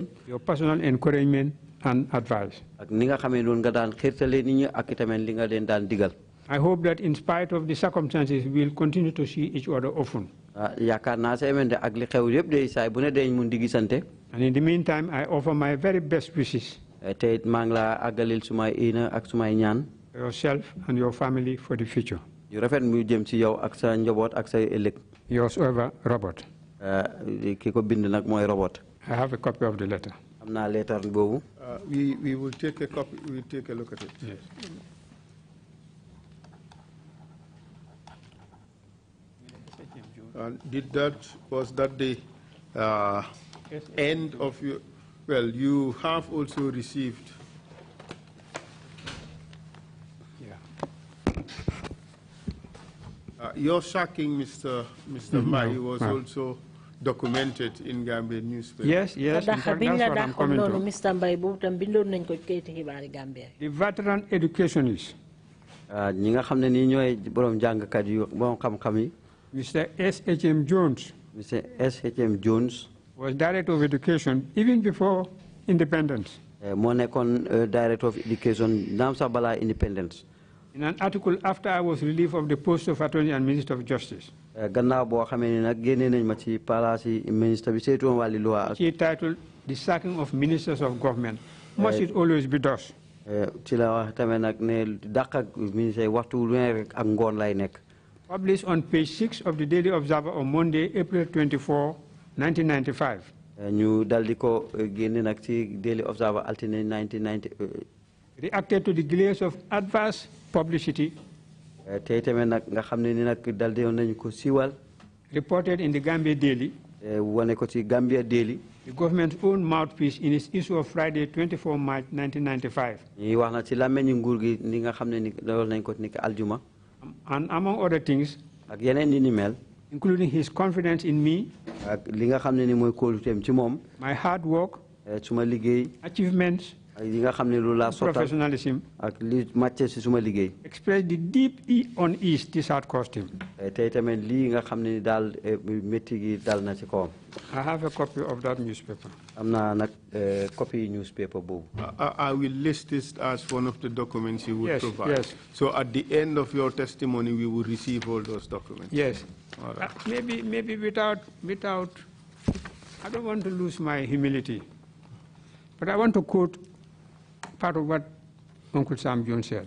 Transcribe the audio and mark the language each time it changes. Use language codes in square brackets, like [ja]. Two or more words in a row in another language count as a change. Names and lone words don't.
[en] Your personal encouragement and advice. [wo] ak ni nga xam ne noonu nga daan xiirtale nit ñi ak itamit li nga leen daan digal. [en] I hope that in spite of the circumstances, we'll continue to see each other often. [wo] yaakaar naa sa emende ak li xew yëpp day saay bu ne deñ mun di gisante. [en] And in the meantime, I offer my very best wishes. [wo] te it maa ngi laa àggalil sumay ina ak sumay ñaan. [en] Yourself and your family for the future. [wo] yu rafet mu jëm ci yow ak sa njaboot ak sa ëllëg. [en] Yours ever, Robert. [wo] ki ko bind nag mooy Robert. [en] I have a copy of the letter. [wo] am naa leetar boobu. [en] We will take a copy. We will take a look at it. Yes. Was that the end of your? Well, you have also received. Your sacking, Mr. Mbai, was also documented in Gambian newspaper. Yes. In fact, that's what I'm coming to. The veteran educationists. [wo] ñi nga xam ne nii ñooy borom jàngkat yu borom xam-xam yi. [en] Mr. S.H.M. Jones. Mr. S.H.M. Jones. was Director of Education even before independence. [wo] moo nekkoon [en] Director of Education [wo] naam sax balaa independence. [en] In an article after I was relieved of the post of Attorney and Minister of Justice. [wo] gannaaw boo xamee ne nag génnee nañ ma ci palaasi ministre bi saytu woon wàllu loi. [en] She titled The Sacking of Ministers of Government. Must it always be thus? [wo] ci la wax tamit nag ne dàq ak ministre waxtu lu ne rek ak ngoon lay nekk. [en] Published on page 6 of the Daily Observer on Monday, April 24, 1995. [wo] ñu dal di ko génne nag ci Daily Observer altine 1990. [en] Reacted to the glares of adverse publicity. [wo] tey tamit nag nga xam ne ni nag dal di nañu ko siiwal. [en] Reported in the Gambia Daily. [wo] wane ko ci Gambia Daily. [en] The government's own mouthpiece in its issue of Friday, 24 March 1995. [wo] ñi wax na ci làmmeñu nguur gi ni nga xam ne ni loolu nañ ko ni ko aljuma. [en] And among other things, [wo] ak yeneen ni mel. [en] including his confidence in me, [wo] ak li nga xam ne ni mooy kóoluteem ci moom. [en] my hard work, [wo] suma liggéey. [en] achievements, [wo] ak yi nga xam ne lu laa sottal [en] professionalism, [wo] ak li màcce si suma liggéey. [en] expressed the deep unease this had caused him. [wo] tey tamit lii nga xam ne ni daal métti gi dal na ci kawam. [en] I have a copy of that newspaper. [wo] am naa nag [en] copy newspaper [wo] boobu. [en] I will list this as one of the documents you would provide. Yes. So at the end of your testimony, we will receive all those documents. Yes. All right. Maybe without, I don't want to lose my humility, but I want to quote part of what Uncle Sam Jones said.